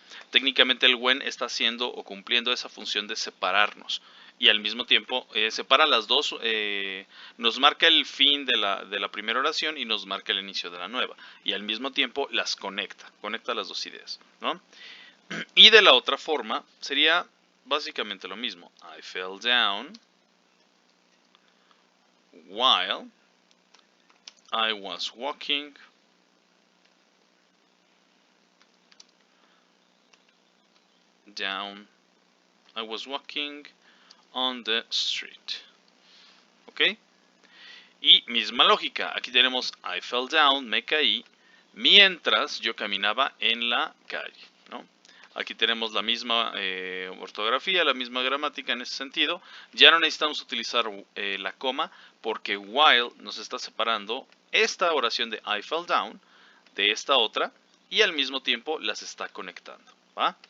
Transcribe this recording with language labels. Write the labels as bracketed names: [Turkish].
[Spanish] Técnicamente el when está haciendo o cumpliendo esa función de separarnos y al mismo tiempo separa las dos, nos marca el fin de la primera oración y nos marca el inicio de la nueva y al mismo tiempo las conecta las dos ideas, ¿no? Y de la otra forma sería básicamente lo mismo. [English] I fell down while I was walking down. I was walking on the street. [Spanish] ¿Ok? Y misma lógica. Aquí tenemos [English] I fell down, [Spanish] me caí, mientras yo caminaba en la calle, ¿no? Aquí tenemos la misma ortografía, la misma gramática en ese sentido. Ya no necesitamos utilizar la coma porque while nos está separando esta oración de [English] I fell down [Spanish] de esta otra y al mismo tiempo las está conectando, ¿va?